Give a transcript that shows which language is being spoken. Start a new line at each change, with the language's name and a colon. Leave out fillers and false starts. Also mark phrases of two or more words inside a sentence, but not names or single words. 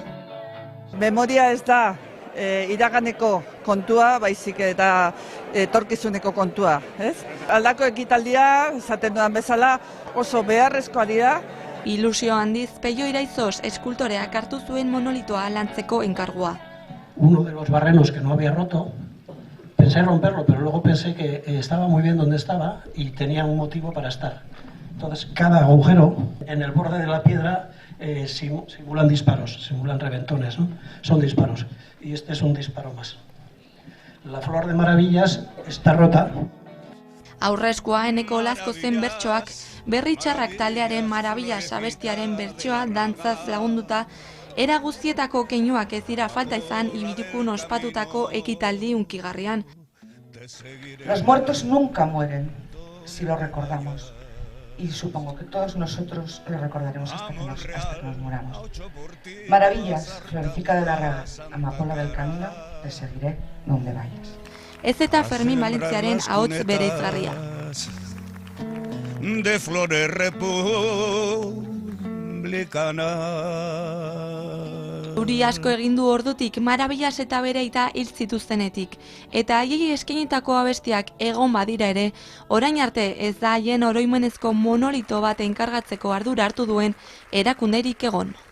Basque: Memoria ez da iraganeko kontua, baizik eta etorkizuneko kontua, ez? Aldako ekitaldia, esaten dudan bezala, oso beharrezkoa dira. Ilusio handiz Peio Iraizos eskultoreak hartu zuen monolitoa lantzeko enkargua.
Spanish: Uno de los barrenos que no había roto, pensé romperlo, pero luego pensé que estaba muy bien donde estaba y tenía un motivo para estar. Entonces, cada agujero en el borde de la piedra simulan disparos, simulan reventones, ¿no? Son disparos. Y este es un disparo más. La flor de Maravillas está rota.
Basque: Aurrezkoa Eneko Olazko zen bertsoak, Berri Txarrak taldearen Maravillas abestiaren bertsoa dantzaz lagunduta, era guztietako keinuak ez dira falta izan Ibirikun ospatutako ekitaldi hunkigarrian.
Spanish: Los muertos nunca mueren si los recordamos. Y supongo que todos nosotros lo recordaremos hasta que nos muramos. Maravillas, Florifica de Larraga, Amapola del Camino, te seguiré donde vayas.
Basque: Ez eta Fermin Valentziaren ahots bereizgarria.
Spanish: De flores republicanas.
Basque: Euri asko egin du ordutik Maravillas eta bere aita hil zituztenetik, eta haiei eskainitako abestiak egon badira ere, orain arte ez da haien oroimenezko monolito bat enkargatzeko ardura hartu duen erakunderik egon.